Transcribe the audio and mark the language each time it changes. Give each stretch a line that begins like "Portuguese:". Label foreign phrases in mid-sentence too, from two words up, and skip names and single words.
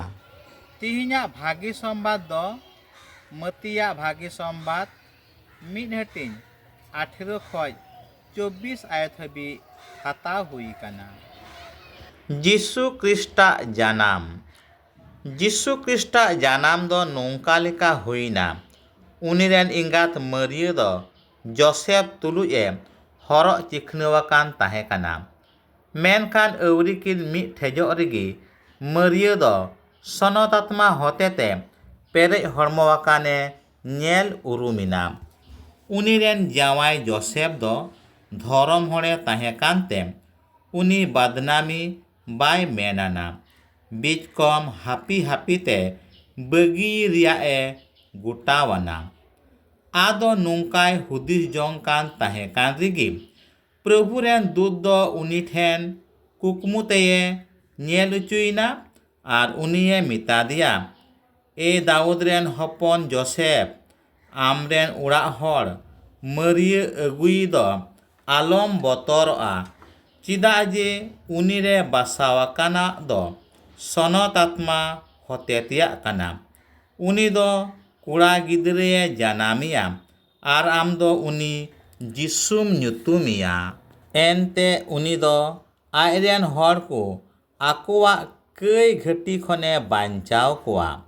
Santali: तिहिना भागी संबाद दो मतिया भागी संबाद मिद हटिंग 18 खय 24 आयत हबी हता हुई काना। जिसु क्रिस्टा जानाम दो नोंका लेका हुईना उनिरेन इंगात मरिया दो जोसेफ तुलुज ए हरो चिखनावाकान ताहे काना मेनखान अवरिकिन मिद ठेजोग रेगी मरिया दो सनत आत्मा हतेते पेरेज हड़मोवाकाने नेल उरुमिना उनिरेन जावाई जोसेफ दो धरम हड़े ताहे कानते उनी बदनामी बाय मेनाना बीज कम हापी हापीते बगी रिया ए गुटावाना आदो नोंकाय हुदिस जोंग कान ताहे कान रेगी प्रभु रेन दूत दो उनी ठेन कुकमुतेये नेल उचुइना आर उनिये मिता दिया ए दाऊद रेन हपन जोसेफ आमरेन उड़ा हर मरिया अगुई दो आलम बतरआ चिदा जे उनिरे बासावाकाना दो सनत आत्मा हतेतिया काना उनी दो कुड़ा गिदरे जानामिया आर आम दो उनी जिसुम ᱧᱩᱛᱩᱢᱤया एनते उनी दो आयरेन हर को आकोवा कई घटी खने बांचाव कोआ